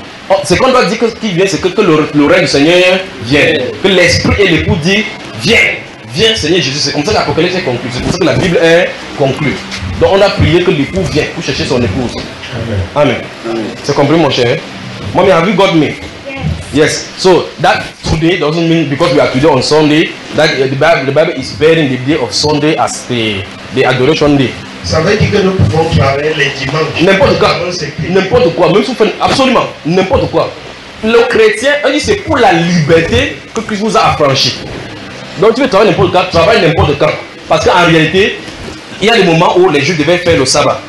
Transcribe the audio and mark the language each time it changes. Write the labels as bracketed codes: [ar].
[fr] Oh, ce qu'on doit dire qui vient, c'est que le règne du Seigneur vient. Que l'Esprit et l'Époux disent, viens, viens Seigneur Jésus. C'est comme ça que l'Apocalypse est conclue. C'est comme ça que la Bible est conclue. Donc on a prié que l'Époux vienne pour chercher son épouse. Amen. Amen. Amen. C'est compris mon cher. [en] Mommy, have you got me? Yes. So that today doesn't mean because we are today on Sunday, that the Bible is bearing the day of Sunday as the adoration day. [fr] Ça veut dire que nous pouvons travailler les dimanches. N'importe quoi, même si vous faites absolument n'importe quoi. Le chrétien, il dit c'est pour la liberté que Christ vous a affranchi. Donc tu veux travailler n'importe quoi, travaille n'importe quand. Parce qu'en réalité, il y a des moments où les juifs devaient faire le sabbat.